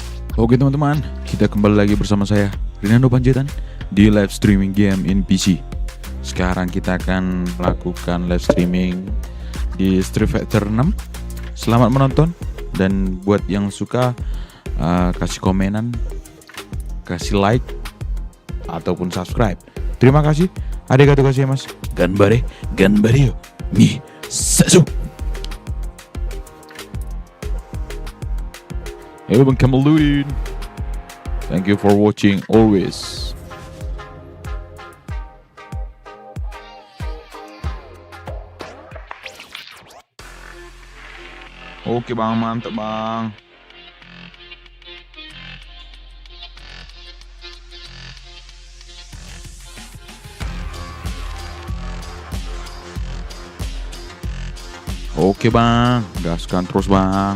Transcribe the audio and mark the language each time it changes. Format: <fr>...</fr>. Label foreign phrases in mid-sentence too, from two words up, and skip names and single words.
<id>Oke teman-teman, kita kembali lagi bersama saya Rinando Panjaitan di</id> <en>live streaming</en> <id>game in PC. Sekarang kita akan melakukan</id> <en>live streaming</en> <id>di Street Fighter 6. Selamat menonton, dan buat yang suka kasih komenan, kasih like ataupun subscribe. Terima kasih.</id> <ja>ありがとうございます. 頑張れ、頑張れよ. Mi sesu.</ja> <id>Hello Bang Kamaludin.</id> <en>Thank you for watching always.</en> <id>Oke Bang, mantap Bang. Oke Bang, gaskan terus Bang.</id>